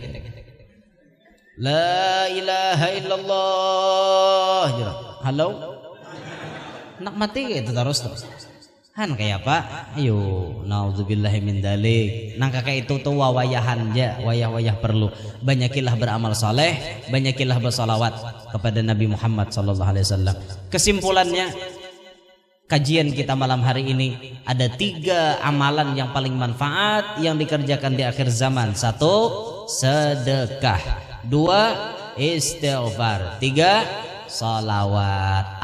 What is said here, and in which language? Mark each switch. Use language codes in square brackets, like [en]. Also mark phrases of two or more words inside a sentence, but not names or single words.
[ar] لا إله إلا الله. Halo. [bjn] Nak mati gitu terus. Han kayak apa? Ayo, [ar] نعوذ بالله من ذلك. [bjn] Nang kakek itu tuh wayahan aja, wayah perlu. Banyakilah beramal saleh, banyakilah bersalawat kepada Nabi Muhammad [ar] صلى الله عليه وسلم. [id] Kesimpulannya, kajian kita malam hari ini ada 3 amalan yang paling manfaat yang dikerjakan di akhir zaman. 1, sedekah. 2, istighfar. 3, salawat.